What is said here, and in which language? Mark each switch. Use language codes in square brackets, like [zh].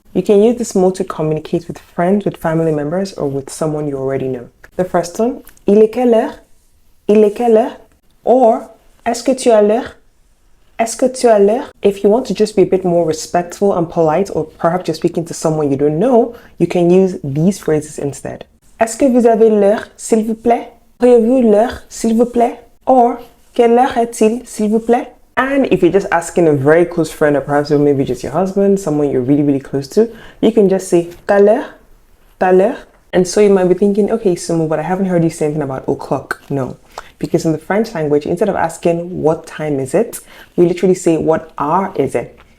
[en] You can use this mode to communicate with friends, with family members, or with someone you already know. The first one, [fr] il est quelle heure? Il est quelle heure? [en] Or, [fr] est-ce que tu as l'heure? Est-ce que tu as l'heure? [en] If you want to just be a bit more respectful and polite, or perhaps you're speaking to someone you don't know, you can use these phrases instead. [fr] Est-ce que vous avez l'heure, s'il vous plaît? Auriez-vous l'heure, s'il vous plaît? [en] Or, [fr] quelle heure est-il, s'il vous plaît? [en] And if you're just asking a very close friend, or perhaps maybe just your husband, someone you're really, really close to, you can just say, [fr] ta l'heure, ta l'heure. [en] And so you might be thinking, okay, Sumo, but I haven't heard you say anything about o'clock. No, because in the French language, instead of asking what time is it, we literally say what hour is it.